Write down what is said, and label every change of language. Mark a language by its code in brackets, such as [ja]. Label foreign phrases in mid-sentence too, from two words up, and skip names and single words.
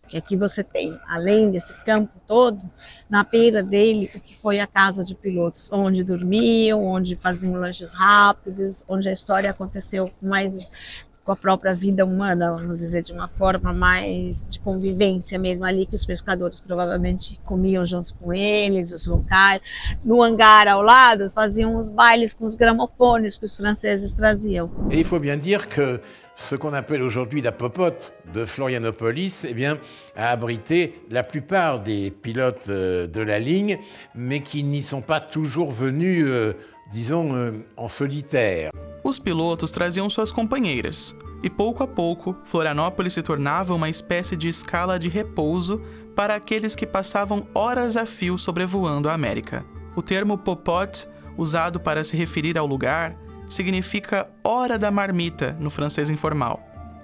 [pt] Aqui você tem, além desse campo todo, na beira dele, o que foi a casa de pilotos, onde dormiam, onde faziam lanches rápidos, onde a história aconteceu mais com a própria vida humana, vamos dizer, de uma forma mais de convivência mesmo, ali que os pescadores provavelmente comiam juntos com eles, os locais. No hangar ao lado, faziam os bailes com os gramofones que os franceses traziam. [fr] Et il faut bien dire que ce qu'on appelle aujourd'hui la popote de Florianópolis, eh bien, a abrité la plupart des pilotes de la ligne, mais qui n'y sont pas toujours venus, disons, en solitaire. [pt] Os pilotos traziam suas companheiras, e pouco a pouco, Florianópolis se tornava uma espécie de escala de repouso para aqueles que passavam horas a fio sobrevoando a América. O termo popote, usado para se referir ao lugar, significa hora da marmita no francês informal.